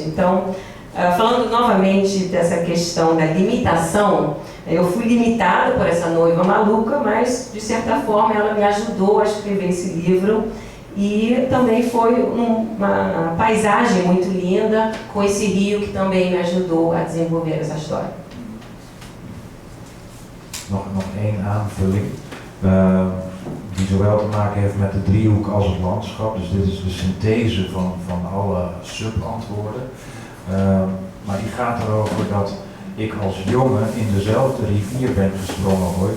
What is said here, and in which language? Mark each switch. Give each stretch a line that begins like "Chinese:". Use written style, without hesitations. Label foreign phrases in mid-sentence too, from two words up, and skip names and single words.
Portuguese: Então, falando novamente dessa questão da limitação, eu fui limitada por essa noiva maluca, mas de certa forma ela me ajudou a escrever esse livro e também foi uma paisagem muito linda com esse rio que também me ajudou a desenvolver essa história.
Dutch: Nog één aanvulling, die zowel te maken heeft met de driehoek als het landschap. Dus dit is de synthese van alle subantwoorden. Maar die gaat erover dat ik als jongen in dezelfde rivier ben gesprongen ooit.